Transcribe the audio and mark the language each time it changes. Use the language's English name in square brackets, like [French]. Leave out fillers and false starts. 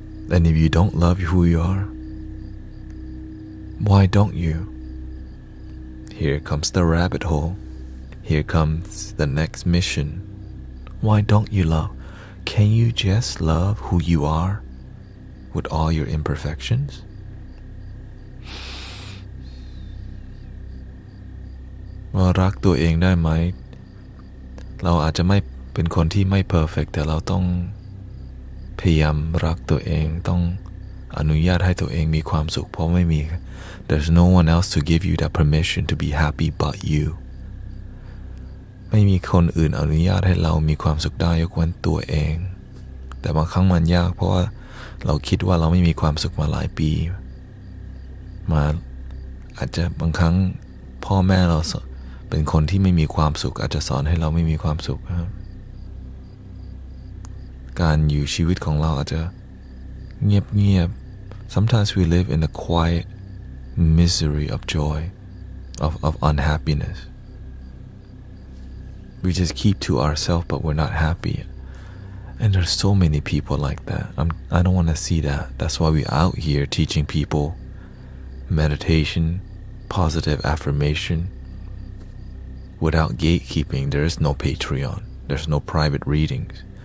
[English] And if you don't love who you are, why don't you? Here comes the rabbit hole. Here comes the next mission. Why don't you love? Can you just love who you are with all your imperfections? [Thai] Well, รักตัวเองได้ไหม เราอาจจะไม่เป็นคนที่ไม่ perfect แต่เราต้องพยายามรักตัวเองต้องอนุญาตให้ตัวเองมีความสุขเพราะไม่มี [English] There's no one else to give you that permission to be happy but you [Thai] ไม่มีคนอื่นอนุญาตให้เรามีความสุขได้ยกเว้นตัวเองแต่บางครั้งมันยากเพราะว่าเราคิดว่าเราไม่มีความสุขมาหลายปีมาอาจจะบางครั้งพ่อแม่เราเป็นคนที่ไม่มีความสุขอาจจะสอนให้เราไม่มีความสุขครับการอยู่ชีวิตของเราอาจจะเงียบ [English] Sometimes we live in a quiet misery of joy of unhappiness. We just keep to ourselves but we're not happy. And there's so many people like that. I don't want to see that. That's why we're out here teaching people meditation, positive affirmation. Without gatekeeping, there is no Patreon. There's no private readings.